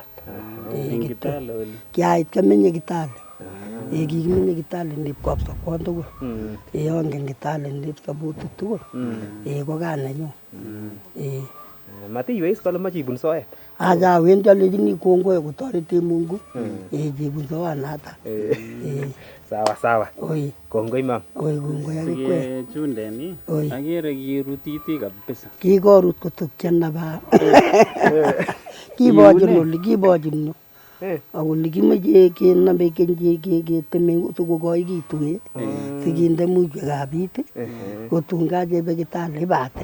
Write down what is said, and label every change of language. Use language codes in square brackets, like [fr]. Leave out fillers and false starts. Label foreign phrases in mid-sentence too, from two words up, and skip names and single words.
[kln] Kitale oli? Kiait kamenye Kitale. Kikimenye Kitale ndip Kapsabet tugul. Angen Kitale ndip Sabuti tugul. Ko gaa nenyu. Matiiweis kole moche ibun soet? Acha awendi alechini kongoi kotoreti Mungu. Chebun soanata. [sw] Sawa sawa. [kln] Oi. Kongoi mam. Oi kongoi akikwe. Sikechundeni. Akere kirutiti kabisa. Kikorut kotupchen naba. Kibochin no. Akole kimeche kenome keteme sikokoikitu sikinde muchwekab it kotun kachebe Kitale ibatil.